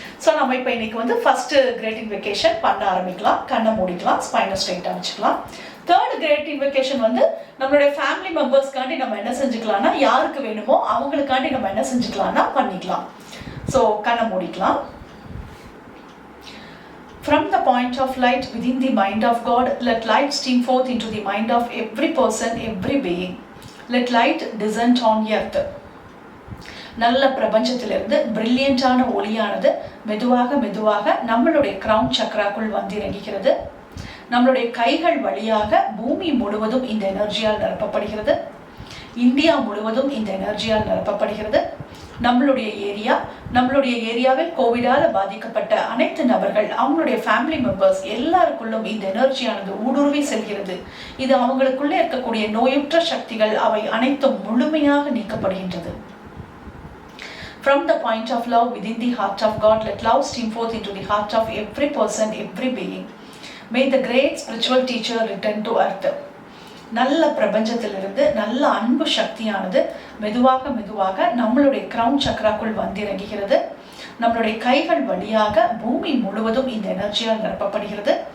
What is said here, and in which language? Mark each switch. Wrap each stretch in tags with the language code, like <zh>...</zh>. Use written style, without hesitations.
<ta>So நம்ம இப்போ இன்னைக்கு வந்து ஃபர்ஸ்ட் கிரேட் இன்வெகேஷன் பண்ண ஆரம்பிக்கலாம். கண்ணை மூடிக்கலாம், ஸ்பைனை ஸ்ட்ரைட்டா வச்சுக்கலாம். தேர்ட் கிரேட் இன்வெகேஷன் வந்து நம்மளுடைய ஃபேமிலி மெம்பர்ஸ்க்காண்டி நம்ம என்ன செஞ்சுக்கலாம்னா யாருக்கு வேணுமோ அவங்களுக்காண்டி நம்ம என்ன செஞ்சுக்கலாம்னா பண்ணிக்கலாம். ஸோ கண்ணை மூடிக்கலாம்.</ta> <en>From the point of light within the mind of God, let light stream forth into the mind of every person, every being. Let light descend on earth.</en> <ta>நல்ல பிரபஞ்சத்திலிருந்து பிரில்லியண்டான ஒளியானது மெதுவாக மெதுவாக நம்மளுடைய கிரவுன் சக்ராக்குள் வந்து இறங்குகிறது. நம்மளுடைய கைகள் வழியாக பூமி முழுவதும் இந்த எனர்ஜியால் நிரப்பப்படுகிறது. இந்தியா முழுவதும் இந்த எனர்ஜியால் நிரப்பப்படுகிறது. நம்மளுடைய ஏரியாவில் கோவிடால பாதிக்கப்பட்ட அனைத்து நபர்கள், அவங்களுடைய ஃபேமிலி மெம்பர்ஸ் எல்லாருக்குள்ளும் இந்த எனர்ஜியானது ஊடுருவி செல்கிறது. இது அவங்களுக்குள்ளே இருக்கக்கூடிய நோயுற்ற சக்திகள் அவை அனைத்தும் முழுமையாக நீக்கப்படுகின்றது.</ta> <en>From the point of love within the heart of God, let love stream forth into the heart of every person, every being. May the great spiritual teacher return to earth.</en> <ta>நல்ல பிரபஞ்சத்திலிருந்து நல்ல அன்பு சக்தியானது மெதுவாக நம்மளுடைய கிரவுன் சக்கராக்குள் வந்திறங்குகிறது. நம்மளுடைய கைகள் வழியாக பூமி முழுவதும் இந்த எனர்ஜியால் நிரப்பப்படுகிறது.</ta>